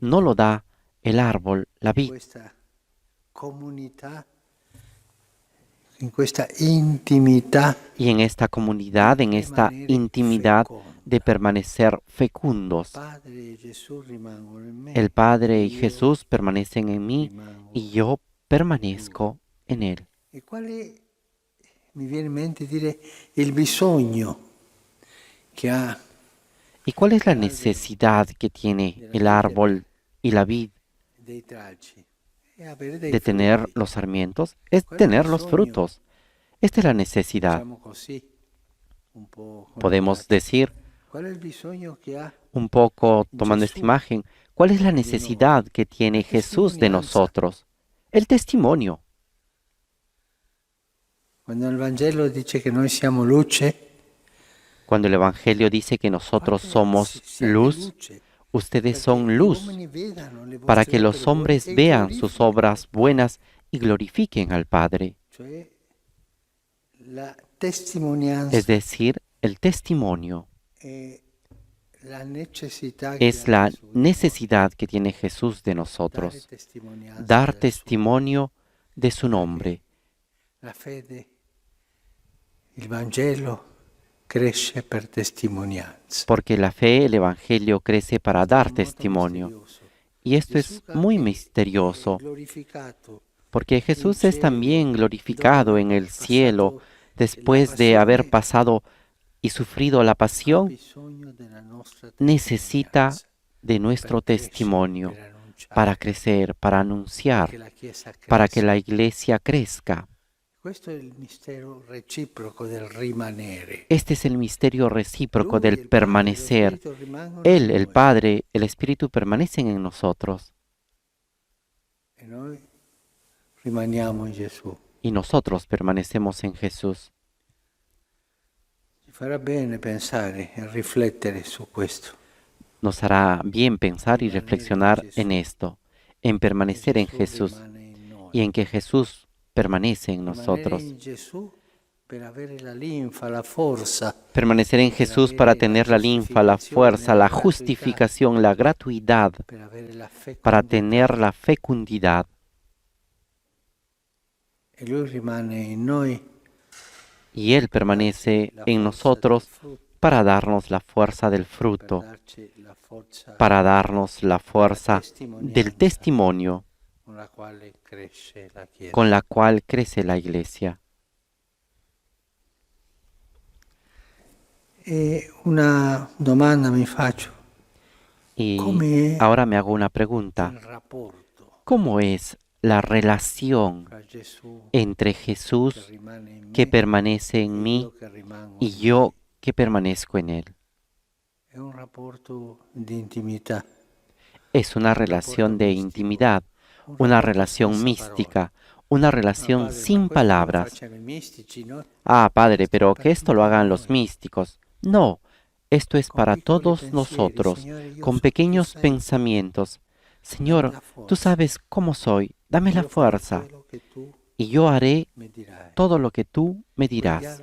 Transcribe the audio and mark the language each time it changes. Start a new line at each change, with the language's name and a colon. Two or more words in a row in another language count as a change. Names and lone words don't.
Spanish: no lo da el árbol, la vid.
Italian: questa comunità, in questa intimità
Spanish: Y en esta comunidad, en esta
Italian: rimanere
Spanish: intimidad
Italian: feconda.
Spanish: de permanecer fecundos,
Italian: Padre e Gesù rimangono in me.
Spanish: el Padre y
Italian: io
Spanish: Jesús permanecen en mí
Italian: rimango.
Spanish: y yo permanezco en Él.
Italian: E quale mi viene in mente dire il bisogno che ha
Spanish: ¿Y cuál es la necesidad que tiene el árbol y la vid
Italian: dei tralci? È avere dei
Spanish: de tener
Italian: frutti,
Spanish: los sarmientos? Es ¿Cuál es el tener los sueño? frutos. Esta es la necesidad.
Italian: diciamo così, un po' come
Spanish: Podemos
Italian: tralci.
Spanish: decir,
Italian: Qual è il bisogno che ha
Spanish: un poco tomando esta Jesús imagen, ¿cuál es la necesidad que tiene Jesús de
Italian: testimonianza.
Spanish: nosotros? El testimonio.
Italian: quando il Vangelo dice che noi siamo luce?
Spanish: Cuando el Evangelio dice que nosotros somos luz, ustedes son luz, para que los hombres vean sus obras buenas y glorifiquen al Padre.
Italian: Cioè la testimonianza
Spanish: Es decir, el testimonio
Italian: è la necessità che
Spanish: es
Italian: ha
Spanish: la
Italian: Gesù di noi.
Spanish: necesidad que tiene Jesús de
Italian: Dare
Spanish: nosotros,
Italian: testimonianza
Spanish: dar
Italian: del suo
Spanish: testimonio de su nombre,
Italian: La fede, il Vangelo cresce per testimonianza.
Spanish: porque la fe, el Evangelio crece para dar
Italian: Molto
Spanish: testimonio.
Italian: misterioso.
Spanish: Y esto es
Italian: Gesù
Spanish: muy
Italian: anche
Spanish: misterioso,
Italian: è glorificato
Spanish: porque Jesús
Italian: in
Spanish: es también
Italian: cielo,
Spanish: glorificado
Italian: dopo
Spanish: en el
Italian: passato
Spanish: cielo
Italian: la
Spanish: después de haber
Italian: passione,
Spanish: pasado y sufrido la
Italian: ha
Spanish: pasión.
Italian: bisogno della nostra
Spanish: Necesita
Italian: testimonianza
Spanish: de nuestro
Italian: per crescere,
Spanish: testimonio
Italian: per annunciare,
Spanish: para crecer, para anunciar,
Italian: che la Chiesa
Spanish: para que
Italian: cresca.
Spanish: la iglesia crezca.
Italian: Questo è il mistero reciproco del rimanere.
Spanish: Este es el misterio recíproco
Italian: Lui,
Spanish: del
Italian: il Padre, lo
Spanish: permanecer.
Italian: Spirito rimangono
Spanish: Él,
Italian: in
Spanish: el
Italian: noi,
Spanish: Padre, el Espíritu permanecen en nosotros
Italian: e noi rimaniamo in Gesù.
Spanish: y nosotros permanecemos en Jesús.
Italian: Ci farà bene pensare e riflettere su questo.
Spanish: Nos hará bien pensar y reflexionar en esto, en permanecer en Jesús
Italian: rimane in noi.
Spanish: y en que Jesús permanece en
Italian: Rimanere
Spanish: nosotros.
Italian: in Gesù per avere la linfa, la forza,
Spanish: Permanecer en Jesús para tener la linfa, la fuerza, la justificación, la gratuidad,
Italian: per avere la
Spanish: para
Italian: fecondità.
Spanish: tener la fecundidad.
Italian: E Lui rimane in noi
Spanish: Y Él permanece en nosotros para darnos la fuerza del
Italian: per
Spanish: fruto,
Italian: darci la forza
Spanish: para darnos la fuerza del testimonio
Italian: con la quale cresce la Chiesa.
Spanish: con la cual crece la iglesia.
Italian: E una domanda mi faccio,
Spanish: Y
Italian: come
Spanish: ahora me hago una pregunta.
Italian: il rapporto
Spanish: ¿Cómo es la relación
Italian: tra Gesù
Spanish: entre
Italian: che
Spanish: Jesús
Italian: rimane in
Spanish: que
Italian: me
Spanish: permanece
Italian: e
Spanish: en mí
Italian: io che rimango
Spanish: y
Italian: in
Spanish: yo que permanezco en Él?
Italian: È un rapporto di intimità,
Spanish: Es una relación de intimidad, una relación mística, una relación
Italian: Padre, ma
Spanish: sin
Italian: questo lo
Spanish: palabras.
Italian: facciano i mistici,
Spanish: no? Ah, Padre, pero que esto lo hagan los místicos. No, Esto es para todos nosotros, con pequeños pensamientos. Señor, tú sabes cómo soy, dame la fuerza, y yo haré todo lo que tú me dirás.